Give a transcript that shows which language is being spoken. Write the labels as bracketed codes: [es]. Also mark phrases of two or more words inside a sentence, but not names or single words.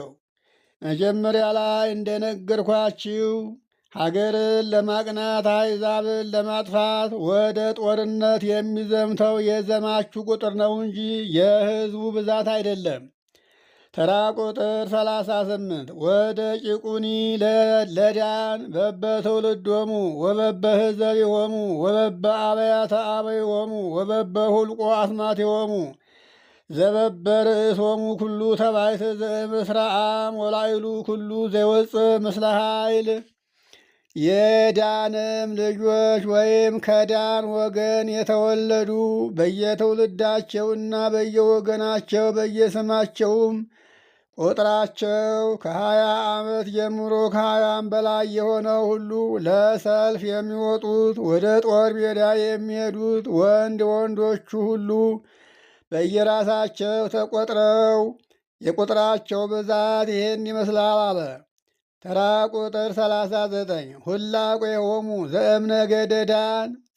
[am] መጀመሪያ ላይ እንደነገርኳችሁ ሀገርን ለማቅናት አሕዛብን ለማጥፋት ወደ ጦርነት የሚዘምተው የዘማቹ ቁጥር ነው እንጂ የሕዝቡ ብዛት አይደለም። ተራ ቁጥር 38 [gez] ወደ ቂቁኒ ለዳን በበትውልዶሙ ወበበህዘቢሆሙ ወበበአብያተ አበይሆሙ ወበበሁልቆ አስማቲሆሙ ዘበበርእሶሙ ኩሉ ተባይት ዘእምስራአም ወላይሉ ኩሉ ዘይወፅእ ምስለ ኃይል። [am] የዳንም ልጆች ወይም ከዳን ወገን የተወለዱ በየትውልዳቸውና በየወገናቸው በየስማቸውም ቁጥራቸው ከ20 ዓመት ጀምሮ ከ20 በላይ የሆነው ሁሉ ለሰልፍ የሚወጡት ወደ ጦር ሜዳ የሚሄዱት ወንዶቹ ሁሉ በየራሳቸው ተቆጥረው የቁጥራቸው ብዛት ይህን ይመስላል አለ። ተራ ቁጥር 39 [gez] ሁላቁ የሆሙ ዘእምነገደ ዳን